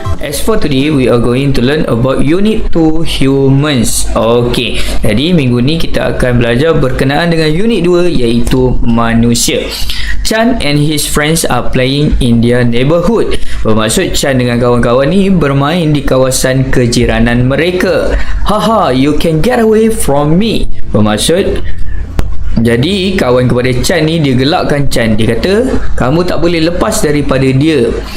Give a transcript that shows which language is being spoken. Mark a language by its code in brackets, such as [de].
[en] As for today, we are going to learn about Unit 2 Humans. [ms] Okay, jadi minggu ni kita akan belajar berkenaan dengan Unit 2 iaitu manusia. [en] Chan and his friends are playing in their neighborhood. [ms] Bermaksud Chan dengan kawan-kawan ni bermain di kawasan kejiranan mereka. [en] Haha, you can get away from me. [ms] Bermaksud jadi kawan kepada Chan ni dia gelakkan Chan. Dia kata kamu tak boleh lepas daripada dia.